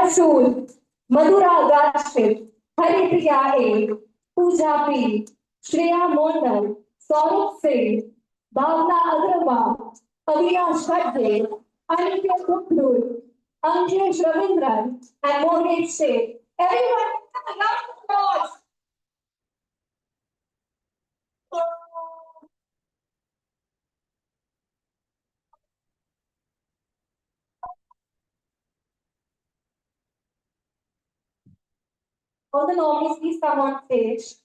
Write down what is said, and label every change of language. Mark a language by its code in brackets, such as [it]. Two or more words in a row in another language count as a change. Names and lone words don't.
[en] Sool, Madhura Gashpit, Haripriya A, Pooja P, Shreya Mondal, Saurabh Singh, Bhavna Agrawal, Avinash Khadge, Anitya Kuplur, Anjesh Ravindran, and Mohit Sheikh. Everyone, a round of applause. All the nominees, please come on stage.